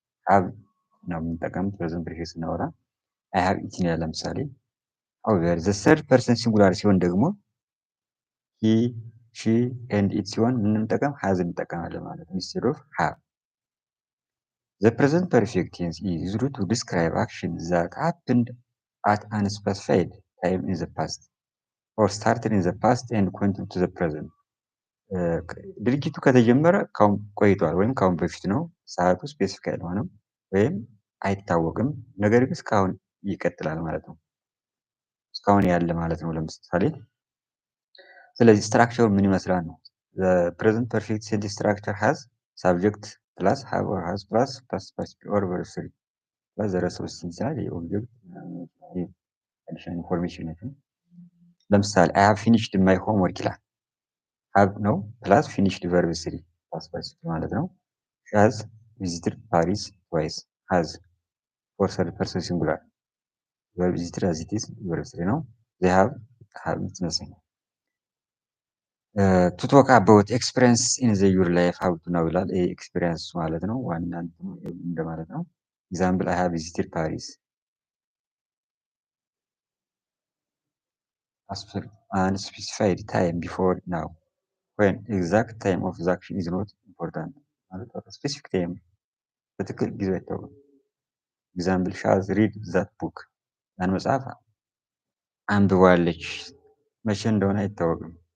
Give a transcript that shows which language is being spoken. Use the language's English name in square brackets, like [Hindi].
[English] have [Amharic] ነው የምንጠቀምት [English] present perfect [Amharic] ስናወራ [English] I have eaten [Amharic] ይላል ለምሳሌ። [English] however the third person singular [Amharic] ሲሆን ደግሞ [English] he, she and it [Amharic] ሲሆን ምንጠቀም [English] has [Amharic] እንጠቀማለን ማለት ነው [English] instead of have. The present perfect tense is used to describe actions that happened at an specified time in the past or started in the past and continued to the present. [Amharic] ድርጊቱ ከተጀመረ ካሁን ቆይቷል ወይም ካሁን በፊት ነው። ሰዓቱ ስፔሲፊክ አልሆነም ወይም አይታወቅም፣ ነገር ግን እስካሁን ይቀጥላል ማለት ነው። እስካሁን ያለ ማለት ነው። ለምሳሌ ስለዚህ ስትራክቸሩ ምን ይመስላል ነው? [English] The present perfect sentence structure has subject plus have or has plus past participle or verb 3 plus the rest of the sentence [Amharic] የኦብጀክት አዲሽናል ኢንፎርሜሽን ነው። ለምሳሌ [English] I have finished my homework [Amharic] ይላል። [English] have [Amharic] ነው ፕላስ [English] finished verb 3 past participle [Amharic] ማለት ነው። [English] She has visited Paris twice. has for third person singular verb visited as it is verb 3 [Amharic] ነው። [English] They have it's nothing. To talk about experience in the your life how to know [Amharic] ይላል። ኤክስፒሪየንስ ማለት ነው፣ ዋና እንደማለት ነው። ኤግዛምፕል [English] I have visited Paris. Unspecified time before now when exact time of the action is not important [Amharic] ማለት ስፔሲፊክ ታይም በትክክል ጊዜው አይታወቅም። ኤግዛምፕል ሺ ሃዝ ሪድ ዛት ቡክ ያን መጽሐፍ አንብባለች መቼ እንደሆነ አይታወቅም።